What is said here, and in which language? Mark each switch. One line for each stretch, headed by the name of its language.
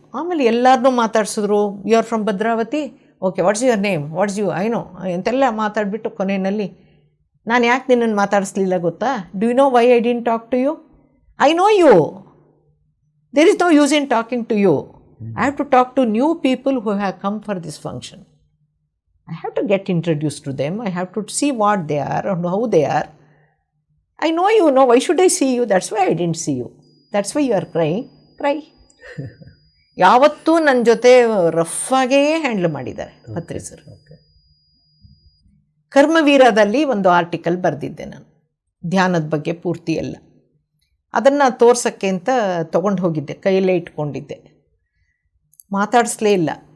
Kannada: ಆಮೇಲೆ ಎಲ್ಲರನ್ನೂ ಮಾತಾಡ್ಸಿದ್ರು,
English: you are from Bhadravati, okay, what's your name, what's you I know
Kannada: ಅಂತೆಲ್ಲ ಮಾತಾಡಿಬಿಟ್ಟು ಕೊನೆಯಲ್ಲಿ ನಾನು ಯಾಕೆ ನಿನ್ನನ್ನು ಮಾತಾಡಿಸ್ಲಿಲ್ಲ ಗೊತ್ತಾ,
English: Do you know why I didn't talk to you, I know you, there is no use in talking to you. I have to talk to new people who have come for this function. I have to get introduced to them. I have to see what they are and how they are. I know you, no, why should I see you? That's why I didn't see you. That's why you are crying. Cry.
Kannada: ಯಾವತ್ತೂ ನನ್ನ ಜೊತೆ ರಫಾಗೇ handle ಮಾಡಿದ್ದಾರೆ ಪತ್ರಿ sir. ಕರ್ಮವೀರದಲ್ಲಿ ಒಂದು article ಬರೆದಿದ್ದೆ ನಾನು, ಧ್ಯಾನದ ಬಗ್ಗೆ ಪೂರ್ತಿ ಎಲ್ಲ. ಅದನ್ನು ತೋರ್ಸೋಕ್ಕೆ ಅಂತ ತೊಗೊಂಡು ಹೋಗಿದ್ದೆ, ಕೈಯಲ್ಲೇ ಇಟ್ಕೊಂಡಿದ್ದೆ, ಮಾತಾಡಿಸ್ಲೇ ಇಲ್ಲ.